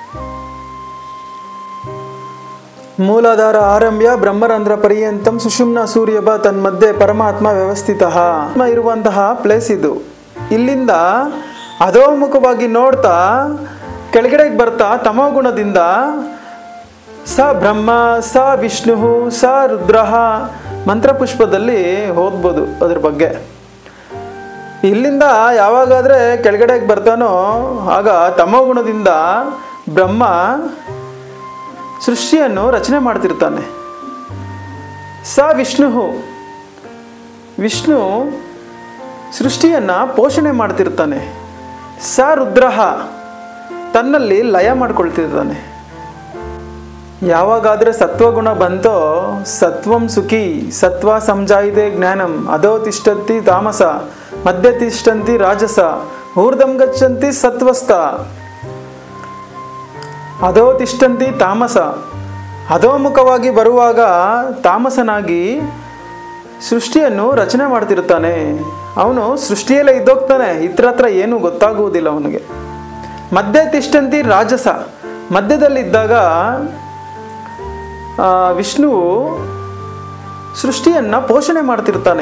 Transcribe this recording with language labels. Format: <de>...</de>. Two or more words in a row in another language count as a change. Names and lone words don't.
<sa>ಮೂಲಾಧಾರ ಆರಂಭ್ಯ ಬ್ರಹ್ಮರಂಧ್ರ ಪರ್ಯಂತಂ ಸುಷುಮ್ನ ಸೂರ್ಯಭ ತನ್ಮಧ್ಯೆ ಪರಮಾತ್ಮ ವ್ಯವಸ್ಥಿತ</sa> <kn>ಇರುವಂತಹ ಪ್ಲೇಸ್ ಇದು. ಇಲ್ಲಿಂದ ಅಧೋಮುಖವಾಗಿ ನೋಡ್ತಾ ಕೆಳಗಡೆಗೆ ಬರ್ತಾ ತಮೋಗುಣದಿಂದ</kn> <sa>ಸ ಬ್ರಹ್ಮ ಸ ವಿಷ್ಣು ಸ ರುದ್ರ</sa> <kn>ಮಂತ್ರಪುಷ್ಪದಲ್ಲಿ ಓದ್ಬೋದು ಅದ್ರ ಬಗ್ಗೆ. ಇಲ್ಲಿಂದ ಯಾವಾಗಾದರೆ ಕೆಳಗಡೆಗೆ ಬರ್ತಾನೋ ಆಗ ತಮೋಗುಣದಿಂದ ಬ್ರಹ್ಮ ಸೃಷ್ಟಿಯನ್ನು ರಚನೆ ಮಾಡ್ತಿರ್ತಾನೆ. ಸ ವಿಷ್ಣು, ವಿಷ್ಣು ಸೃಷ್ಟಿಯನ್ನು ಪೋಷಣೆ ಮಾಡ್ತಿರ್ತಾನೆ. ಸ ರುದ್ರ ತನ್ನಲ್ಲಿ ಲಯ ಮಾಡ್ಕೊಳ್ತಿರ್ತಾನೆ. ಯಾವಾಗಾದರೆ ಸತ್ವಗುಣ ಬಂತೋ</kn> <sa>ಸತ್ವಂ ಸುಖಿ ಸತ್ವ ಸಂಜಾಯಿದೆ ಜ್ಞಾನಂ ಅಧೋ ತಿಷ್ಠಂತಿ ತಾಮಸ ಮಧ್ಯ ತಿಷ್ಠಂತಿ ರಾಜಸ ಊರ್ಧಂ ಗಚ್ಚಂತಿ ಸತ್ವಸ್ಥ. ಅಧೋ ತಿಷ್ಠಂತಿ ತಾಮಸ,</sa> <kn>ಅಧೋಮುಖವಾಗಿ ಬರುವಾಗ ತಾಮಸನಾಗಿ ಸೃಷ್ಟಿಯನ್ನು ರಚನೆ ಮಾಡ್ತಿರ್ತಾನೆ. ಅವನು ಸೃಷ್ಟಿಯಲ್ಲೇ ಇದ್ದೋಗ್ತಾನೆ, ಇತರ ಏನೂ ಗೊತ್ತಾಗುವುದಿಲ್ಲ ಅವನಿಗೆ.</kn> <sa>ಮಧ್ಯ ತಿಷ್ಠಂತಿ ರಾಜಸ,</sa> <kn>ಮಧ್ಯದಲ್ಲಿದ್ದಾಗ ವಿಷ್ಣುವು ಸೃಷ್ಟಿಯನ್ನು ಪೋಷಣೆ ಮಾಡ್ತಿರ್ತಾನೆ.</kn>